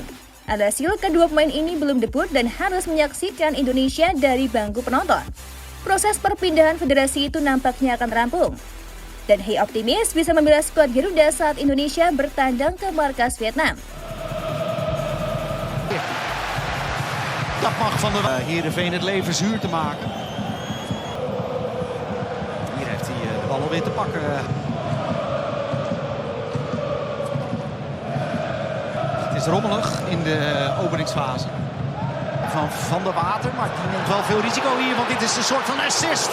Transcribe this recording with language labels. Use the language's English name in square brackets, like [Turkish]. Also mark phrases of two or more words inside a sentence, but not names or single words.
[Indonesian] Alhasil, kedua pemain ini belum debut dan harus menyaksikan Indonesia dari bangku penonton. Proses perpindahan federasi itu nampaknya akan rampung. Dan Hee optimis bisa membela skuad Garuda saat Indonesia bertandang ke markas Vietnam. [Dutch] Dat mag van de Heerenveen het leven zuur te maken. Hier heeft hij de bal alweer te pakken. Het is rommelig in de openingsfase. Van der Water, maar die neemt wel veel risico hier, want dit is een soort van assist.